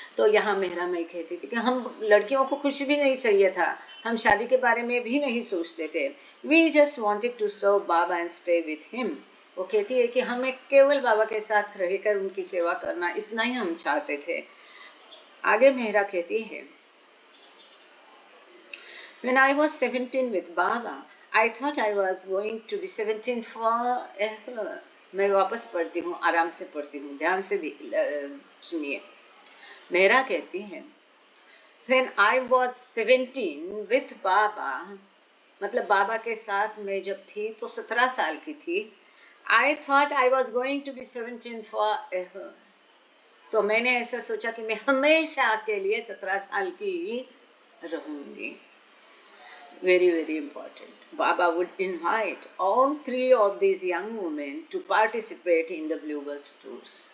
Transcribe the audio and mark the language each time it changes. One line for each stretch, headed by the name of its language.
Hindi: तो यहाँ मेहरा मैं कहती थी कि हम लड़कियों को कुछ भी नहीं चाहिए था, हम शादी के बारे में भी नहीं सोचते थे।
English: We just wanted to serve Baba and stay with him.
Hindi: वो कहती है कि हमें केवल बाबा के साथ रहकर उनकी सेवा करना, इतना ही हम चाहते थे। आगे मेहरा कहती है,
English: When I was 17 with Baba, I thought I was going to be 17 forever.
Hindi: मैं वापस पढ़ती हूँ, आराम से पढ़ती हूँ, ध्यान से सुनिए। मेरा कहती है,
English: When I was 17 with Baba,
Hindi: मतलब बाबा के साथ मैं जब थी तो 17 साल की थी।
English: I thought I was going to be 17 forever.
Hindi: तो मैंने ऐसा सोचा कि मैं हमेशा के लिए 17 साल की रहूंगी।
English: Very, very important. Baba would invite all three of these young women to participate in the Bluebus tours.